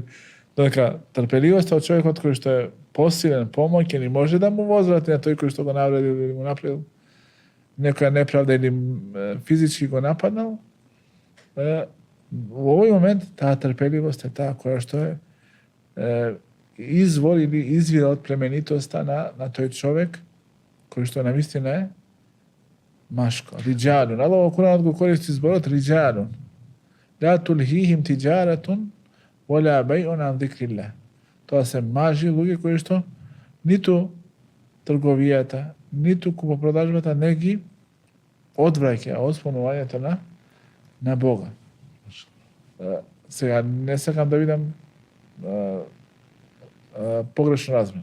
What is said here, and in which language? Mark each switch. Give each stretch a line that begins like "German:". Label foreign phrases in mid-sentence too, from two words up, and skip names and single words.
Macedonian: Дека трпеливоста од човекот кој што е посилен, помоќен и може да му возврати на тој кој што го навредил или му направил некоја неправда или физички го нападнал, во овој момент таа трпеливост е таа која што е извор или извира од племенитоста на тој човек кој што навистина е машко. Риджалун. Аллах во Куранот го користи зборот риджалун.
Arabic: لا تلهيهم تجارة ولا بيع عن ذكر الله.
Macedonian: Тоа се мажи луѓе кои што ниту трговијата, ниту купопродажбата не ги одвраќа од спомнувањето на Бога. Сега не сакам да видам погрешно разбран.